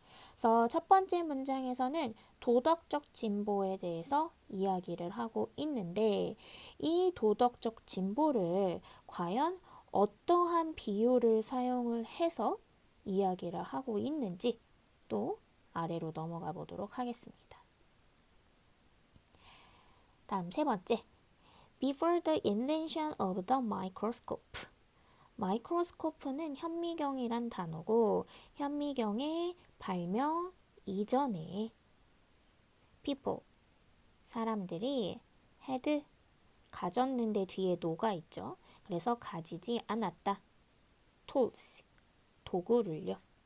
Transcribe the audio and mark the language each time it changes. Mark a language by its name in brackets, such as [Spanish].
[Korean] 그래서 첫 번째 문장에서는 도덕적 진보에 대해서 이야기를 하고 있는데 이 도덕적 진보를 과연 어떠한 비유를 사용을 해서 이야기를 하고 있는지 또 아래로 넘어가 보도록 하겠습니다. 다음 세 번째, [English] Before the invention of the microscope. [Korean] 마이크로스코프는 현미경이란 단어고 현미경의 발명 이전에 people, 사람들이 had, 가졌는데 뒤에 no가 있죠. 그래서 가지지 않았다. tools, 도구를요.